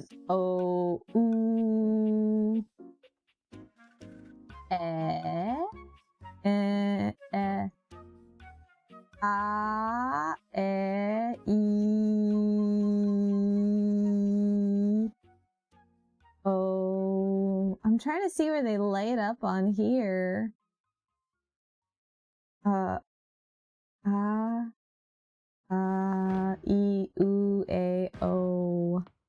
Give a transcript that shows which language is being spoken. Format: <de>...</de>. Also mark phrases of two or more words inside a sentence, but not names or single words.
<en>O. Ooh. E. A. E. Oh, I'm trying to see where they light up on here. E, U, A, O.</en>